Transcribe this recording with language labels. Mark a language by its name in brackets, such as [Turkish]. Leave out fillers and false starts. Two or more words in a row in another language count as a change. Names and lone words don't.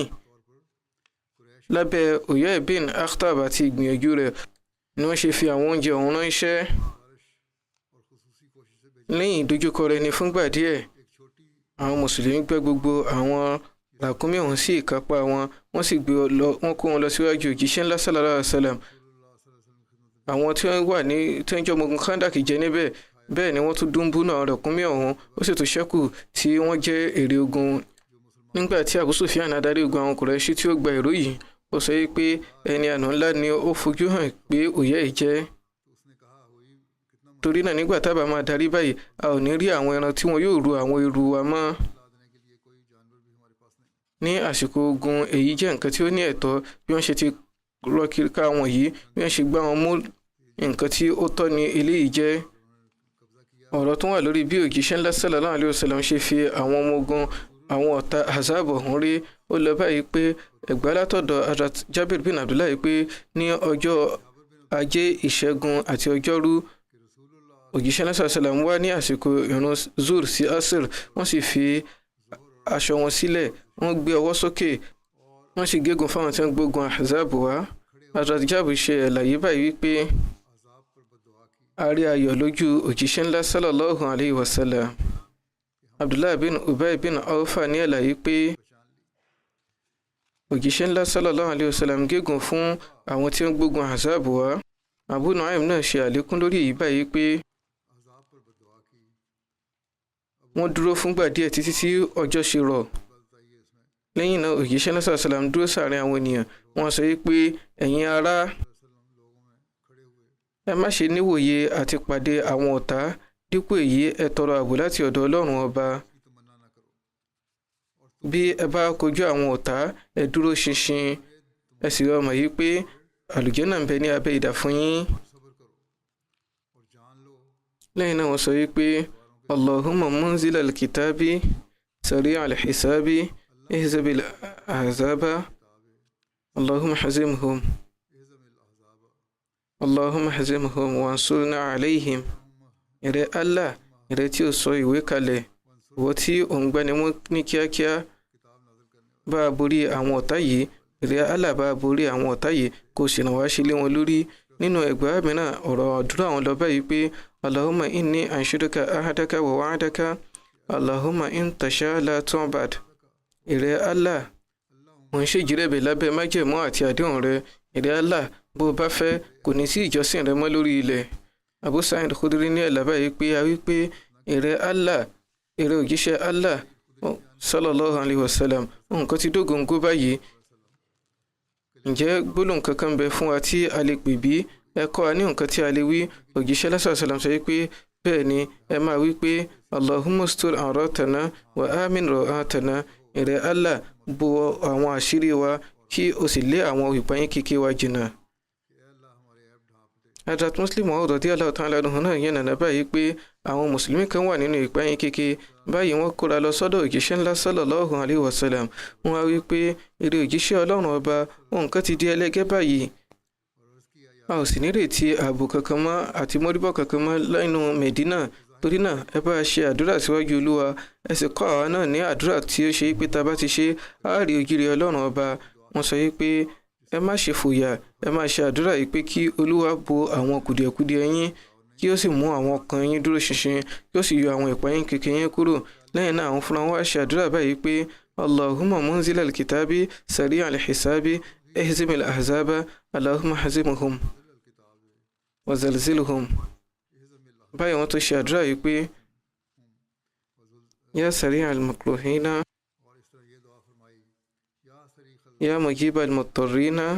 [Yoruba] lábẹ́ Uyay bin Akhtab àti ìgbìyànjú rẹ̀ ni wọ́n ṣe fi àwọn oúnjẹ ọ̀hún ránṣẹ́. lẹ́yìn ìdojúkọ rẹ̀ ní fúngbà díẹ̀ àwọn mùsùlùmí gbé gbogbo àwọn ràkúnmí ọ̀hún sí ìkápá wọn wọ́n sì wọ́n kó wọn lọ síwájú òjíṣẹ́ ńlá [Arabic] صلى الله عليه وسلم. [Yoruba] àwọn tí wọ́n wà ní tí wọ́n jẹ́ ọmọ ogun Khandak jẹ níbẹ̀ bẹ́ẹ̀ ni wọ́n tún dúnbú náà ràkúnmí ọ̀hún ó sì tún ṣẹ́kù tí wọ́n jẹ́ èrè ogun. nígbà tí Abu Sufyan adarí ogun àwọn Qurayshi tí ó gba ìró yìí ó sọ pé ẹni àná ńlá ni ó fojú hàn pé Uyay jẹ́. torí náà nígbà tábà máa darí báyìí a ò ní rí àwọn ẹran tí wọn yóò ru àwọn ẹrù wa mọ́. ní àsìkò ogun èyí jẹ́ nǹkan tí ó ní ẹ̀tọ́ bí wọ́n ṣe ti rọ kiri ká wọn yìí bí wọ́n ṣe gbá wọn mú nǹkan tí ó tọ́ ni eléyìí jẹ́. ọ̀rọ̀ tó wà lórí bí òjíṣẹ́ ńlá [Arabic] صلى الله عليه وسلم [Yoruba] ṣe fi àwọn ọmọ ogun àwọn ọ̀tá Ahzab ọ̀hún rí ó lọ báyìí pé ẹ̀gbá látọ̀dọ̀ Hazrat Jabir bin Abdullah pé ní ọjọ́ ajé ìṣẹ́gun àti ọjọ́rú òjíṣẹ́ ńlá [Arabic] صلى الله عليه وسلم [Yoruba] wá ní àsìkò ìrun zur sí asr wọ́n sì fi aṣọ wọn sílẹ̀ wọ́n gbé ọwọ́ sókè wọ́n sì gégùn fáwọn tí wọ́n gbógun Ahzab wá. Hazrat Jabir ṣe àlàyé báyìí wípé a rí ayọ̀ lójú òjíṣẹ́ ńlá [Arabic] صلى الله عليه وسلم. [Yoruba] Abdullah bin Ubay bin Awfa ní àlàyé pé òjíṣẹ́ ńlá [Arabic] صلى الله عليه وسلم [Yoruba] gégùn fún àwọn tí wọ́n gbógun Ahzab wá. Abu Nu'aym náà ṣe àlékún lórí èyí báyìí pé wọ́n dúró fúngbà díẹ̀ títí tí ọjọ́ ṣe rọ̀. lẹ́yìn náà òjíṣẹ́ ńlá [Arabic] صلى الله عليه وسلم [Yoruba] dúró sáàrin àwọn ènìyàn wọ́n sọ pé ẹ̀yin ará ẹ má ṣe níwòye àti pàdé àwọn ọ̀tá dípò èyí ẹ tọrọ ààbò láti ọ̀dọ̀ Ọlọ́run ọba. bí ẹ bá kojú àwọn ọ̀tá ẹ dúró ṣinṣin ẹ sì mọ̀ yìí pé àlùjánnà ń bẹ ní abẹ́ idà fún yín. lẹ́yìn náà wọ́n sọ pé [Arabic] اللهم منزل الكتاب سريع الحساب اهزم الأحزاب اللهم اهزمهم اللهم اهزمهم وانصرنا عليهم. [Yoruba] ìrẹ́ Allah ìrẹ́ tí ó sọ ìwé kalẹ̀ ìwọ tí ò ń gbani mú ní kíákíá bá a borí àwọn ọ̀tá yìí ìrẹ́ Allah bá a borí àwọn ọ̀tá yìí kò sì ràn wá ṣe lé wọn lórí. nínú ẹgbàá mìíràn ọ̀rọ̀ àdúrà àwọn lọ báyìí pé [Arabic] اللهم إني أنشدك عهدك ووعدك اللهم إن تشأ لا تعبد. [Yoruba] ìrẹ́ Allah mo ń ṣèjírẹ̀bẹ̀ lábẹ́ májẹ̀mú àti àdéhùn rẹ ìrẹ́ Allah bó o bá fẹ́ kò ní sí ìjọsìn rẹ mọ́ lórí ilẹ̀. Abu Sa'id Khudri ní ẹ̀là báyìí pé a wí pé ìrẹ́ Allah ìrẹ́ òjíṣẹ́ Allah [Arabic] صلى الله عليه وسلم [Yoruba] nǹkan ti dógóńgó báyìí. ǹjẹ́ gbólóhùn kankan bẹ fún wa tí a lè pè bí ẹ kọ́ wa ní nǹkan tí a lè wí. òjíṣẹ́ [Arabic] صلى الله عليه وسلم [Yoruba] sọ pé bẹ́ẹ̀ ni ẹ máa wí pé [Arabic] اللهم استر عوراتنا وآمن روعاتنا. [Yoruba] ìrẹ́ Allah bo àwọn àṣírí wa kí o sì lé àwọn ìpayín kéké wa jìnnà. Hazrat Muslim [Arabic] رضي الله تعالى عنه [Yoruba] náà yẹn nàná báyìí pé àwọn mùsùlùmí kan wà nínú ìpayín kéké báyìí wọ́n kóra lọ sọ́dọ̀ òjíṣẹ́ ńlá [Arabic] صلى الله عليه وسلم. [Yoruba] wọ́n á wí pé èrè òjíṣẹ́ Ọlọ́run ọba nǹkan ti di ẹlẹ́gẹ́ báyìí a ò sì nírètí ààbò kankan mọ́ àti mọ́ríbọ̀ kankan mọ́ lẹ́nu Medina. torí náà ẹ bá ṣe àdúrà síwájú Olúwa ẹ sì kọ́ àwa náà ní àdúrà tí ó ṣe pé tá a bá ti ṣe á rí ojúre Ọlọ́run ọba. wọ́n sọ pé ẹ má ṣe fòyà ẹ má ṣe àdúrà yìí pé kí Olúwa bo àwọn kùdìẹ̀kudiẹ yín kí ó sì mú àwọn ọkàn yín dúró ṣinṣin kí ó sì yọ àwọn ìpayín kékeré yín kúrò. lẹ́yìn náà àwọn fúnra wa ṣe àdúrà báyìí pé [Arabic] اللهم منزل الكتاب سريع الحساب اهزم الأحزاب اللهم اهزمهم وزلزلهم. [Yoruba] báyìí wọ́n tó ṣe àdúrà yìí pé [Arabic] يا صريخ المكروبين يا مجيب المضطرين